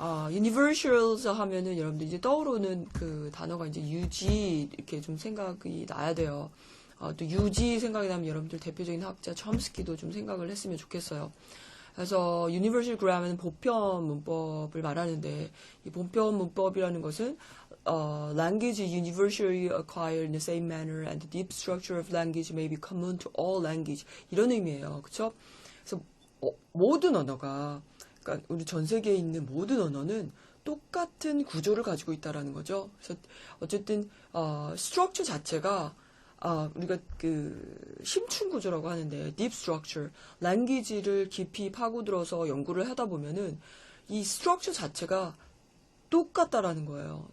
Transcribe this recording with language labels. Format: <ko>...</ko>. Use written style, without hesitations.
<ko>Universals 하면은 여러분들 이제 떠오르는 그 단어가 이제 UG 이렇게 좀 생각이 나야 돼요. 또 UG 생각이 나면 여러분들 대표적인 학자 첨스키도 좀 생각을 했으면 좋겠어요. 그래서 Universal Grammar는 보편 문법을 말하는데, 이 보편 문법이라는 것은</ko> <en>language universally acquired in the same manner and the deep structure of language may be common to all language,</en> <ko>이런 의미예요. 그렇죠? 그래서 모든 언어가, 그러니까 우리 전 세계에 있는 모든 언어는 똑같은 구조를 가지고 있다라는 거죠. 그래서 어쨌든 스트럭처 자체가 우리가 그 심층 구조라고 하는데, deep structure, language를 깊이 파고들어서 연구를 하다 보면은 이 스트럭처 자체가 똑같다라는 거예요.</ko>